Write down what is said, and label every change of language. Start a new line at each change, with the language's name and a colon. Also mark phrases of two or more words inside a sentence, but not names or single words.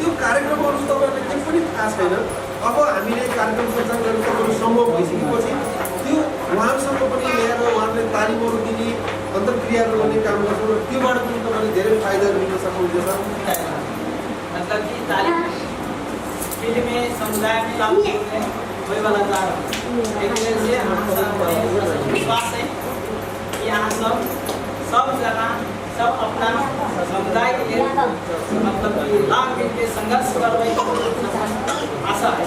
Nepali: त्यो कार्यक्रमहरू तपाईँहरूलाई केही पनि थाहा छैन। अब हामीले कार्यक्रम सञ्चालन गर्न तपाईँहरू सम्भव भइसकेपछि त्यो उहाँहरूसँग पनि ल्याएर उहाँहरूले तालिमहरू दिने, अन्तर्क्रियाहरू गर्ने काम गर्छौँ र त्योबाट पनि तपाईँले धेरै फाइदाहरू लिन सक्नुहुनेछ।
Hindi: मतलब कि तालिम फील्ड में समुदाय में लागू होने वाला कार्य एक तरह से विश्वास है कि यहाँ सब जगह सब अपना समुदाय के लिए मतलब कि लाभ के संघर्ष करने की आशा है।